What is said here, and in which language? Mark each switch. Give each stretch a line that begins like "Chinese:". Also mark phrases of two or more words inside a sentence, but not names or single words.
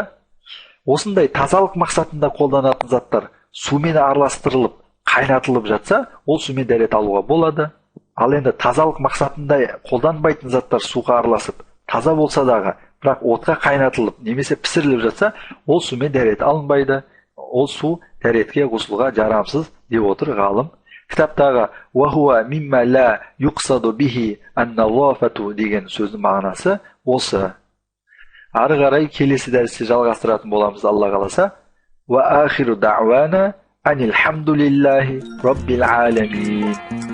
Kazakh: Осындай тазалық мақсатында қолданатын заттар сумен араластырылып, қайнатылып жатса, ол сумен дәрет алуға болады. Ал енді тазалық мақсатында қолданбайтын заттар суға араласып, таза болса дағы, бірақ отқа қайнатылып, немесе пісіріліп жатса, ол сумен дәрет алынбайды. Ол су дәретке ғұсылға жарамсыз деп отыр ғалым. Кітаптағы
Arabic: «وهو مما لا يقصد به النظافة»
Kazakh: деген сөздің мағынасы осы. Ары қарай келесі дәрісте жалғастыратын боламыз, Алла қаласа.
Arabic: وآخر دعوانا أن الحمد لله رب العالمين.